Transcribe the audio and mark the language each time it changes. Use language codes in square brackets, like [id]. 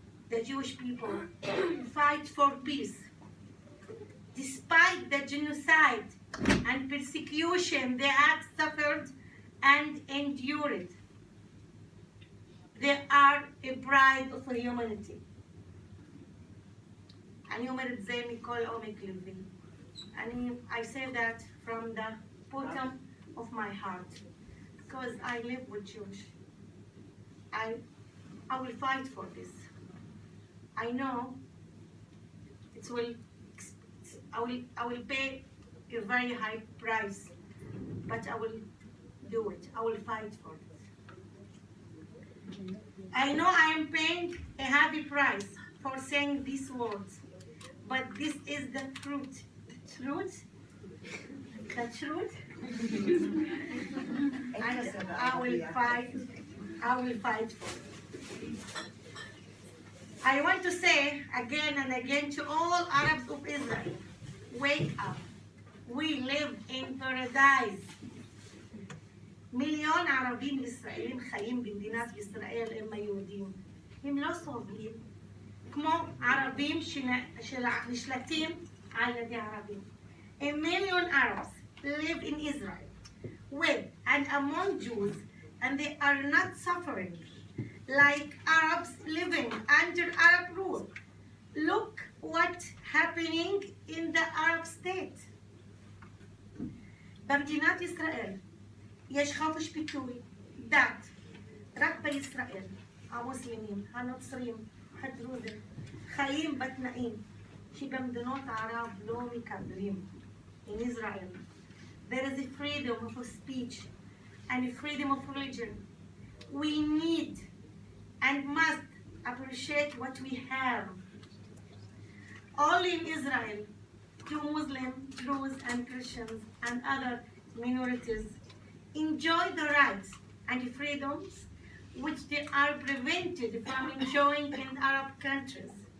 [en] The Jewish people fight for peace. Despite the genocide and persecution they have suffered and endured, they are a pride of humanity. [he] אני אומרת זה מכל עומק ליבי. [en] I say that from the bottom of my heart, because I live with Jewish. I will fight for this. I know I will pay a very high price, but I will do it. I will fight for it. I know I am paying a heavy price for saying these words, but this is the truth. The truth? The truth? And I will fight for it. I want to say again and again to all Arabs of Israel, wake up. We live in paradise. [he] מיליון ערבים ישראלים חיים במדינת ישראל הם היהודים. הם לא סובלים כמו ערבים שנשלטים על ידי ערבים. [en] A million Arabs live in Israel with and among Jews, and they are not suffering. like Arabs living under Arab rule. Look what's happening in the Arab state. [he] במדינת ישראל יש חופש ביטוי, דת, רק בישראל. המוסלמים, הנוצרים, הדרוזים, חיים בתנאים שבמדינות ערב לא מקבלים. [en] In Israel, there is a freedom of speech and a freedom of religion. We need and must appreciate what we have. Only in Israel do Muslims, Druze, and Christians and other minorities enjoy the rights and freedoms which they are prevented from enjoying in Arab countries.